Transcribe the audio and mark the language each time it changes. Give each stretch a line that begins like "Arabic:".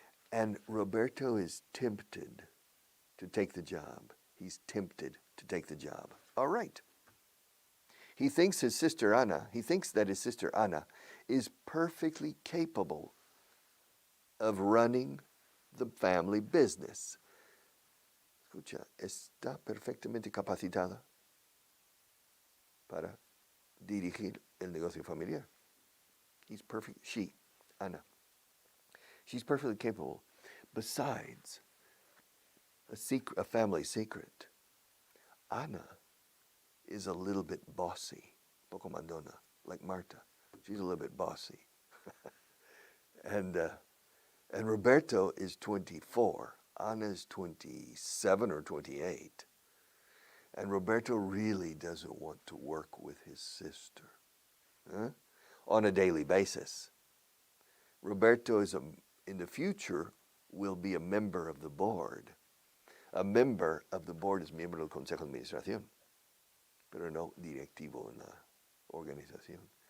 English: And Roberto is tempted to take the job. He's tempted to take the job. All right. He thinks that his sister Anna is perfectly capable of running the family business.
Spanish: Escucha, está perfectamente capacitada para dirigir el negocio familiar.
English: Anna. She's perfectly capable. Besides, a family secret, Anna is a little bit bossy,
Spanish: poco mandona,
English: like Marta. She's a little bit bossy. And Roberto is 24. Anna is 27 or 28. And Roberto really doesn't want to work with his sister on a daily basis. Roberto in the future will be a member of the board. A member of the board is
Spanish: miembro del Consejo de Administración, pero no directivo en la organización.